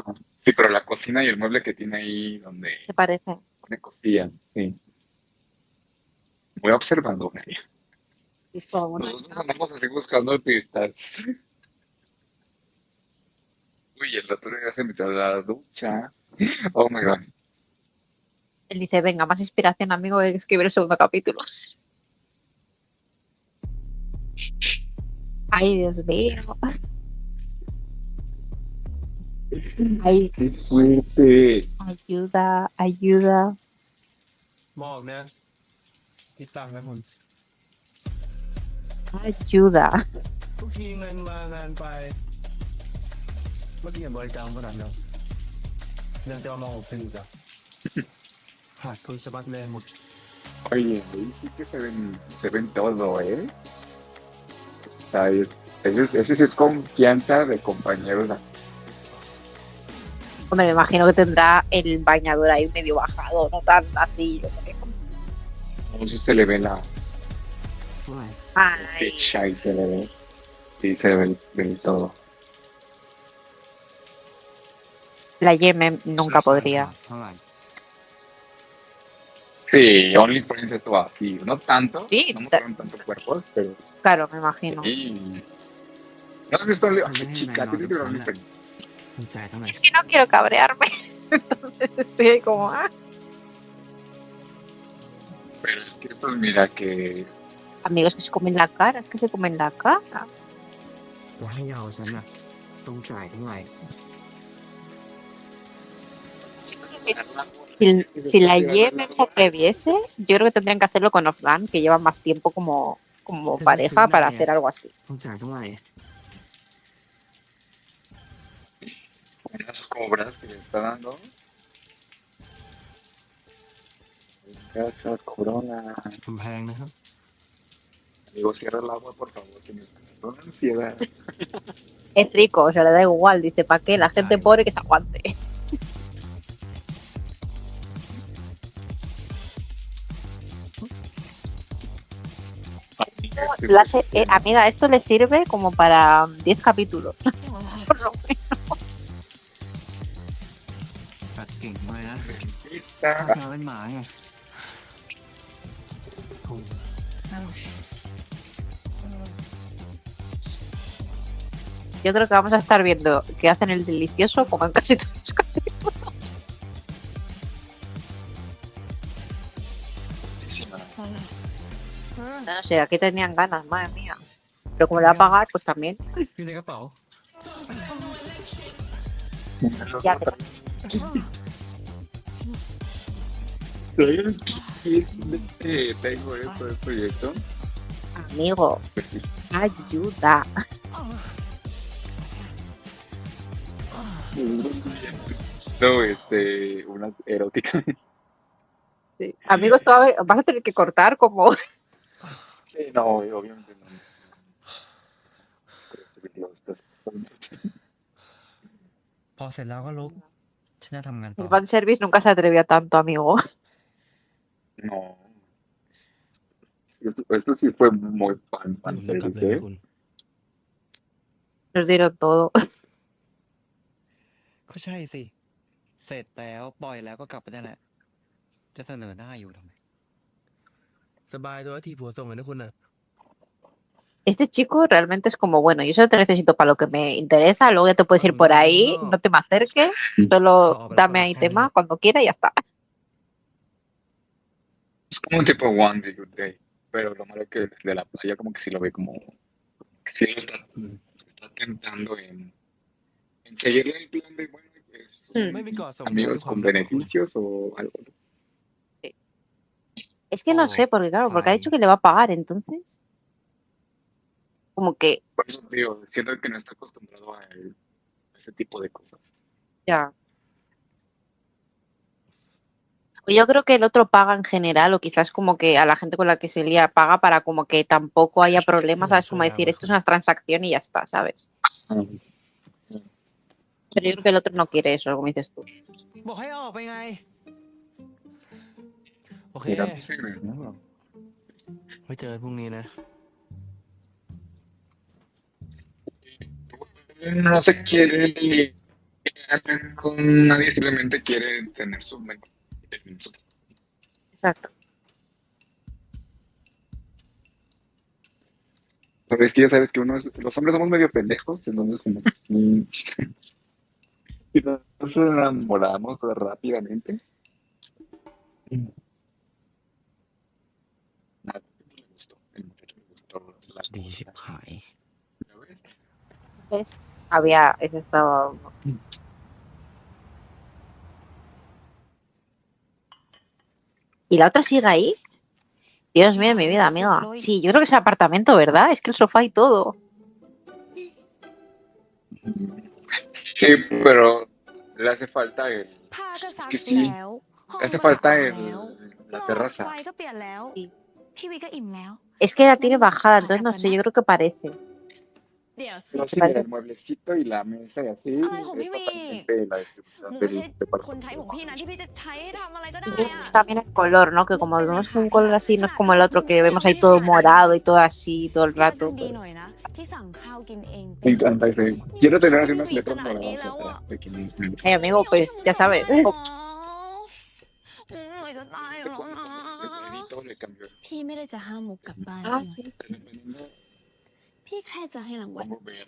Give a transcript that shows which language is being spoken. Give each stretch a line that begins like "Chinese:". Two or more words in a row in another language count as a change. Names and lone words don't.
Spanish: Sí, pero la cocina y el mueble que tiene ahí donde se parece. pone cosillas, sí. Voy observando, María. Listo, bueno. Nosotros andamos así buscando pistas. Uy, el otro día se metió a la ducha.
English: Oh my god.
Spanish: Él dice, venga, más inspiración, amigo, que escribir el segundo capítulo. Ay, Dios mío. Ay, ¡Qué fuerte! ayuda, ayuda.
Thai: บอกนะคิดตังค์นะคุณ
Spanish: Ayuda.
Thai: ทุกทีเงินมางานไป เมื่อกี้เห็นบริการขนาดนั้นยังจะมามองผมอีกเหรอขาดทุนสะบัดแรงหมด
Spanish: Oye, ahí sí que se ven todo, ¿eh? O sea, ese sí es confianza de compañeros. Hombre, me imagino que tendrá el bañador ahí medio bajado, no tan así, yo creo. Entonces se le ve la Ay, pecha y se le ve. Sí, se le ve el todo. la Yeme nunca podría.
Thai: เท่าไหร่
Spanish: Sí, OnlyFans estuvo así, no tanto, Sí, no mostraron tantos cuerpos, pero claro, me imagino. sí. ¿No has visto Hombre, Ay, chica, no, tienes que ver no, no. OnlyFans.
Thai: คุณจ่ายเท่าไหร่
Spanish: Es que no quiero cabrearme. Entonces estoy ahí como, Pero es que estos, mira que amigos que se comen la cara, es que se comen la cara.
Thai: จะให้เอาฉันน่ะต้องจ่ายเท่าไหร่
Spanish: Si la Yemen se atreviese, yo creo que tendrían que hacerlo con Ofgan, que llevan más tiempo como pareja para hacer algo así.
Thai: ต้องจ่ายเท่าไหร่
Spanish: unas cobras que le está dando. Esas coronas.
Thai: มันแพงนะครับ
Spanish: Amigo, cierra el agua, por favor, que me está dando una ansiedad. Es rico, o sea, le da igual. Dice, ¿para qué? La gente pobre que se aguante. Amiga, esto le sirve como para 10 capítulos. Por lo menos.
Thai: กัดเก่งมากนะ
Spanish: Está.
Thai: ถ้าเป็นหมาไงโถ่
Spanish: Yo creo que vamos a estar viendo que hacen el delicioso como en casi todos los capítulos. No sé, aquí tenían ganas, madre mía. Pero como le va a pagar, pues también.
Thai: อยู่ในกระเป๋า
Spanish: Ya Tengo esto del proyecto. Amigo, Pues sí. ayuda. No, unas eróticas. Sí. Amigo, esto vas a tener que cortar como... Sí, no, obviamente no. Creo subirlo, estás-
Thai: พอเสร็จแล้วก็ลุกฉันจะทำงานต่อ
Spanish: El fanservice nunca se atrevió tanto, amigo. No. Esto sí fue muy fan
Thai: แล้วกลับเลย
Spanish: service,
Thai: ไหม
Spanish: ¿eh?
Thai: คุณ
Spanish: Nos dieron todo.
Thai: ก็ใช่สิ เสร็จแล้วปล่อยแล้วก็กลับไปได้แหละ จะเสนอหน้าอยู่ทำไม สบายตัวที่ผัวส่งเลยนะคุณน่ะ
Spanish: Este chico realmente es como, bueno, yo solo te necesito para lo que me interesa, luego ya te puedes ir por ahí, no te me acerques, solo dame ahí tema cuando quiera y ya está. Es como un tipo One Day Good Day. Pero lo malo es que de la playa como que sí lo ve como... Que sí lo está tentando en seguirle el plan de, bueno, es Hmm.
Thai: ไม่มีเกาะส่ง
Spanish: amigos con beneficios o algo. Es que no sé, porque claro, porque ha dicho que le va a pagar, entonces... Como que, Por eso digo, siento que no está acostumbrado a ese tipo de cosas. ya. Yo creo que el otro paga en general, o quizás como que a la gente con la que se lía paga para como que tampoco haya problemas, ¿sabes? Como decir, esto es una transacción y ya está, ¿sabes? Pero yo creo que el otro no quiere eso, como dices tú.
Thai: บอกให้ออกไปไง โอเค
Spanish: Mira, tú sirves, ¿no?
Thai: ไว้เจอกันพรุ่งนี้นะ
Spanish: No se quiere liar con nadie, simplemente quiere tener su... Exacto. Pero es que ya sabes que los hombres somos medio pendejos, entonces como que sí, y nos enamoramos rápidamente. Ah, le gustó, el muchacho le gustó la
Thai: ดีชิบหาย
Spanish: ¿Ya ves? ¿Ves? Había, ese estaba... ¿Y la otra sigue ahí? Dios mío, mi vida, amiga. Sí, yo creo que es el apartamento, ¿verdad? Es que el sofá y todo. Sí, pero le hace falta el...
Thai: ผ้าก็ซัก
Spanish: Es que sí.
Thai: แล้ว ห้อง
Spanish: Le hace
Thai: ก็สะ
Spanish: falta
Thai: อาดแล้ว
Spanish: la
Thai: หลอด
Spanish: terraza.
Thai: ไฟก็เปลี่ยนแล้ว
Spanish: Sí.
Thai: พี่วีก็อิ่มแล้ว
Spanish: Es que la tiene bajada, entonces no sé, yo creo que parece.
Thai: เดี๋ยวสิ
Spanish: Pero sí, mira, el mueblecito y la mesa y así Ay, hijo, es Mimi. totalmente la distribución
Thai: หนู
Spanish: del
Thai: ไม่ใช่ คนใช้ของ
Spanish: departamento.
Thai: พี่นะที่พี่จะใช้ทำอะไรก็ได้
Spanish: Y
Thai: อะ
Spanish: también el color, ¿no? Que como vemos un color así, no es como el otro que vemos ahí todo morado y todo así todo el
Thai: พี่รัก
Spanish: rato.
Thai: กันดีหน่อยนะ ที่สั่งข้าวกินเอง
Spanish: Me encanta ese. Quiero tener así unas Mimi, letras tan ahí moradas
Thai: แล้วอะ
Spanish: atrás, de que me- Ay, amigo, pues ya sabes.
Thai: เหนื่อยจะตายแล้วนะ
Spanish: todo le cambió.
Thai: พี่ไม่ได้จะห้ามมุกกลับบ้าน
Spanish: Ah,
Thai: ใช่ไหม
Spanish: sí, sí. Dependiendo
Thai: พี่แค่จะให้รางวัล
Spanish: como verde.